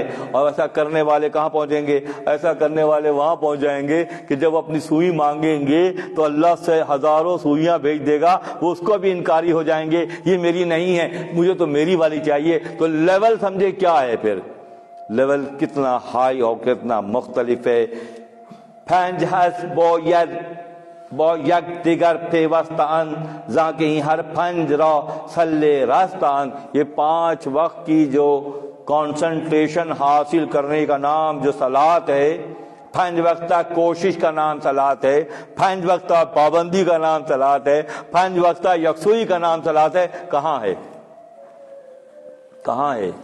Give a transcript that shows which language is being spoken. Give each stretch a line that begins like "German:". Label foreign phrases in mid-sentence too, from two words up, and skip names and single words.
Urdu: اور ایسا کرنے والے کہاں پہنچیں گے؟ ایسا کرنے والے وہاں پہنچ جائیں گے کہ جب اپنی سوئی مانگیں گے تو اللہ سے ہزاروں سوئیاں بھیج دے گا، وہ اس کو بھی انکاری ہو جائیں گے، یہ میری نہیں ہے، مجھے تو میری والی چاہیے. تو لیول سمجھے کیا ہے، پھر لیول کتنا ہائی اور کتنا مختلف ہے.
Persian: پنج ہس با یک دیگر پیوستان زاکہیں ہر پنج را سلے راستان.
Urdu: یہ 5 وقت کی جو کانسنٹریشن حاصل کرنے کا نام جو صلاۃ ہے، 5 وقت کوشش کا نام صلاۃ ہے، 5 وقت پابندی کا نام صلاۃ ہے، 5 وقت یکسوئی کا نام صلاۃ ہے. کہاں ہے؟ کہاں ہے؟